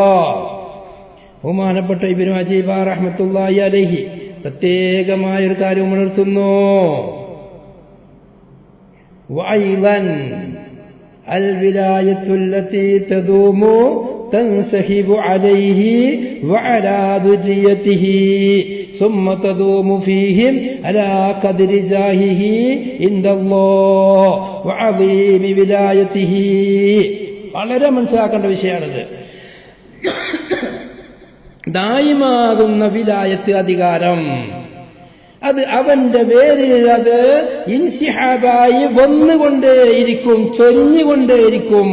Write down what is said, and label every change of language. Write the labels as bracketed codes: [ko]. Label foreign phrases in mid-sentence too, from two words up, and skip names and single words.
[ml] ബഹുമാനപ്പെട്ട ഇബ്നു അജീബ [ar] رحمة الله عليه [ml] പ്രത്യേകമായൊരു കാര്യം ഉണർത്തുന്നു. [ar] وأيضا الولاية التي تدوم تنسحب عليه وعلى ذريته ثم تدوم فيهم على قدر جاهه عند الله وعظيم ولايته. [ml] വളരെ മനസ്സിലാക്കേണ്ട വിഷയമാണിത്. ദായിമാകുന്ന വിലായത്ത് അധികാരം, അത് അവന്റെ പേരിൽ അത് ഇൻസിഹാബായി വന്നുകൊണ്ടേയിരിക്കും, ചൊരിഞ്ഞുകൊണ്ടേയിരിക്കും.